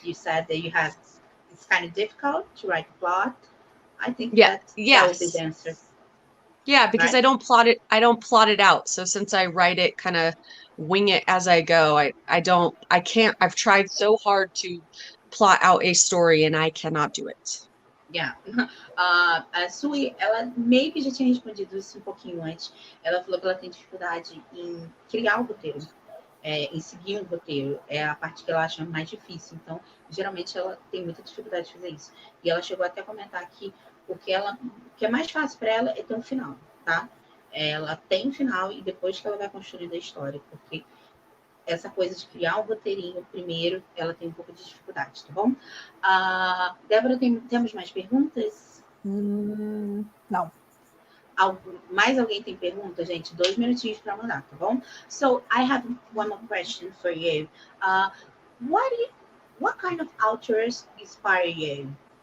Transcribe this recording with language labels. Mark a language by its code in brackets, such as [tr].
[en] You said that it's kind of difficult to write a plot. I think that would be the answer. Yeah, because right? I don't plot it out. So since I write it, kind of wing it as I go, I've tried so hard to plot out a story and I cannot do it. Yeah. [pt] A Sui, ela meio que já tinha respondido isso um pouquinho antes. Ela falou que ela tem dificuldade em criar o roteiro. Em seguir um roteiro, é a parte que ela acha mais difícil. Então, geralmente, ela tem muita dificuldade de fazer isso. E ela chegou até a comentar aqui o que é mais fácil para ela é ter um final, tá? Ela tem um final e depois que ela vai construindo a história, porque essa coisa de criar um roteirinho primeiro, ela tem um pouco de dificuldade, tá bom? Débora, temos mais perguntas? Não. Mais alguém tem pergunta, gente? 2 minutinhos para mandar, tá bom? [en] So, I have one more question for you. What kind of authors inspire you?